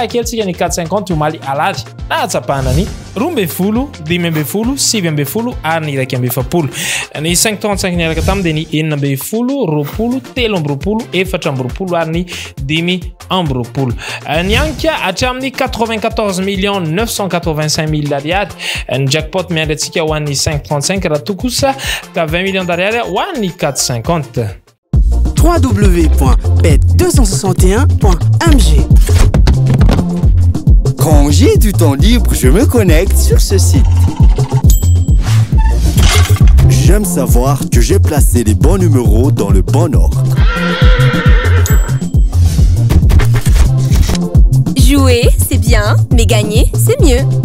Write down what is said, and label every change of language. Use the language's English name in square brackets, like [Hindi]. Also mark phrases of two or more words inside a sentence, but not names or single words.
[Malagasy] akelitsika ny 450 omaly alady na atsapahana ny 12, 15, 17 ary ny 170 ny 535 ny araka taminy dia ny 9, 10, 20, 4, ary ny 10 ny anka hatramin'ny 94 millions 985 000 d'ariary ny jackpot miandry atsika ho an'ny 535 raha tokosa ka 20 millions d'ariary ho an'ny 450 www.bet261.mg. [French] Quand j'ai du temps libre, je me connecte sur ce site. J'aime savoir que j'ai placé les bons numéros dans le bon ordre. Jouer, c'est bien, mais gagner, c'est mieux.